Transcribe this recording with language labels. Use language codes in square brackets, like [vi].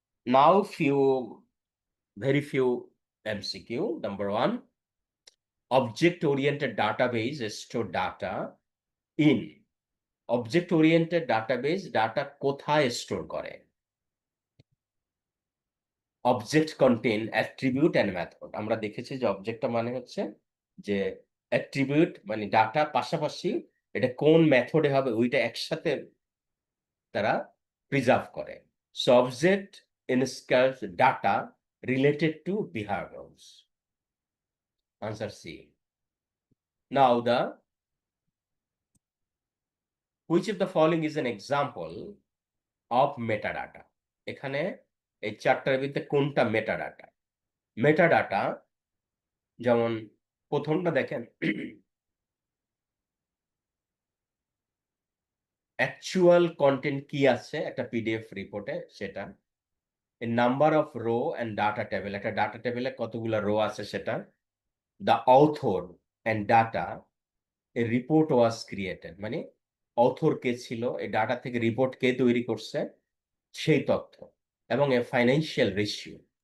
[en] Now very few MCQ. Number 1, object-oriented database store data in. Object-oriented database data [bn] কোথায় store করে? [en] Object contain attribute and method. [bn] আমরা দেখেছি যে অবজেক্টটা মানে হচ্ছে যে অ্যাট্রিবিউট, মানে ডাটা পাশাপাশি এটা কোন মেথডে হবে ওইটা একসাথে তারা প্রিজার্ভ করে। [en] So object inscribes data related to behaviors. Answer C. Now the Which of the following is an example of metadata? [bn] এখানে এই চারটার ভিতরে কোনটা metadata? Metadata যেমন প্রথমটা দেখেন অ্যাকচুয়াল কন্টেন্ট কি আছে একটা পিডিএফ রিপোর্টে সেটা, [en] number of row and data table, [bn] একটা ডাটা টেবিলে কতগুলো রো আছে সেটা, [en] the author and data a report was created, [bn] মানে অথর কে ছিল, এই ডাটা থেকে রিপোর্ট কে তৈরি করছে সেই তথ্য, এবং [en] A financial ratio.